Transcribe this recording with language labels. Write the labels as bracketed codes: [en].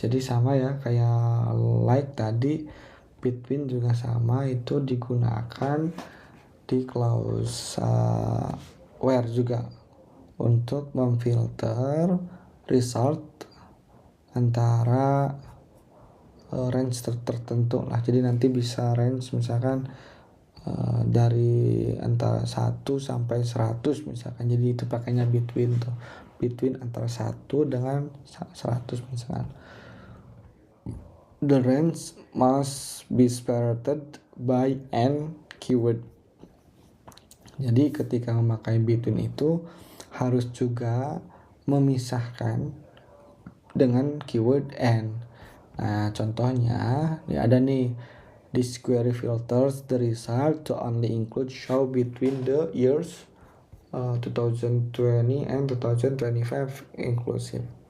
[id] Jadi sama ya kayak like tadi, between juga sama, itu digunakan di clause where juga untuk memfilter result antara range tertentu lah. Jadi nanti bisa range misalkan dari antara 1 sampai 100 misalkan. Jadi itu pakainya between tuh. Between antara 1 dengan 100 misalkan. [en] The range must be separated by an keyword. [id] Jadi ketika memakai between itu harus juga memisahkan dengan keyword and. Nah contohnya ini ada nih, [en] this query filters the result to only include show between the years 2020 and 2025 inclusive.